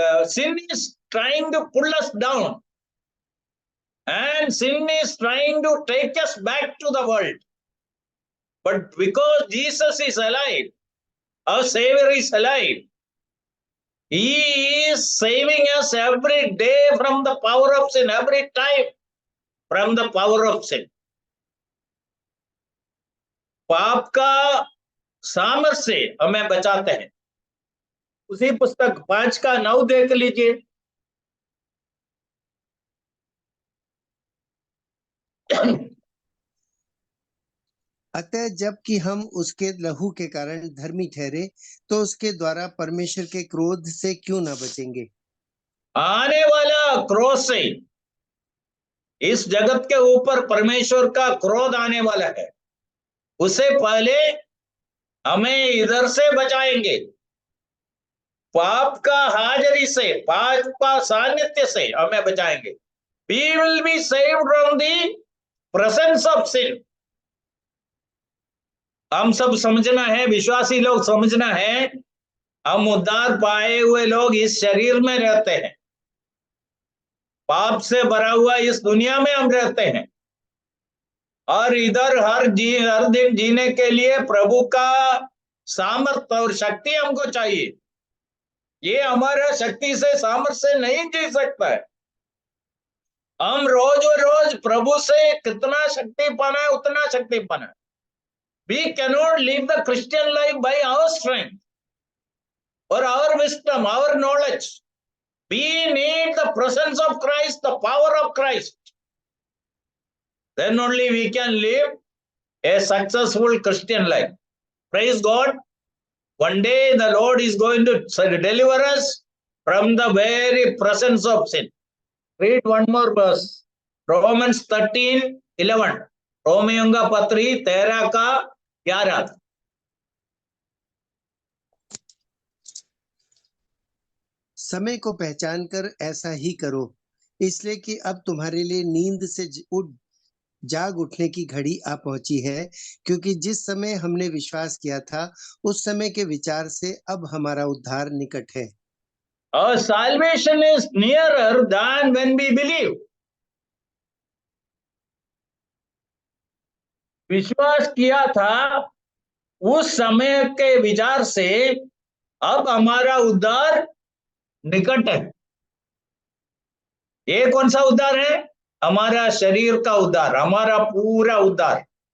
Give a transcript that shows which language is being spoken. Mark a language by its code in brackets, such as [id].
[en] Sin is trying to pull us down, and sin is trying to take us back to the world. But because Jesus is alive, our Savior is alive, He is saving us every day from the power of sin, every time from the power of sin. [hi] पाप का सामर्थ्य से हमें बचाते हैं। उसी पुस्तक 5:9 देख लीजिए। अतः जबकि हम उसके लहू के कारण धर्मी ठहरे, तो उसके द्वारा परमेश्वर के क्रोध से क्यों ना बचेंगे? आने वाला क्रोध से, इस जगत के ऊपर परमेश्वर का क्रोध आने वाला है, उससे पहले हमें इधर से बचाएंगे। पाप का हाजिरी से, पाप का सानिध्य से हमें बचाएंगे। [en] We will be saved from the presence of sin. [hi] हम सब समझना है, विश्वासी लोग समझना है, हम उद्धार पाए हुए लोग इस शरीर में रहते हैं। पाप से भरा हुआ इस दुनिया में हम रहते हैं, और इधर हर दिन जीने के लिए प्रभु का सामर्थ्य और शक्ति हमको चाहिए। ये हमारा शक्ति से, सामर्थ्य से नहीं जी सकता है। हम रोज रोज प्रभु से कितना शक्ति पाना है, उतना शक्ति पाना है। [en] We cannot live the Christian life by our strength or our wisdom, our knowledge. We need the presence of Christ, the power of Christ. Then only we can live a successful Christian life. Praise God. One day the Lord is going to deliver us from the very presence of sin. Read one more verse. Romans 13:11. [hi] रोमियों का पत्री 13:11। समय को पहचान कर ऐसा ही करो, इसलिए कि अब तुम्हारे लिए नींद से जाग उठने की घड़ी आ पहुंची है, क्योंकि जिस समय हमने विश्वास किया था उस समय के विचार से अब हमारा उद्धार निकट है। [en] Our salvation is nearer than when we believe. [hi] विश्वास किया था उस समय के विचार से अब हमारा उद्धार निकट है। ये कौन सा उद्धार है? हमारा शरीर का उद्धार, हमारा पूरा उद्धार।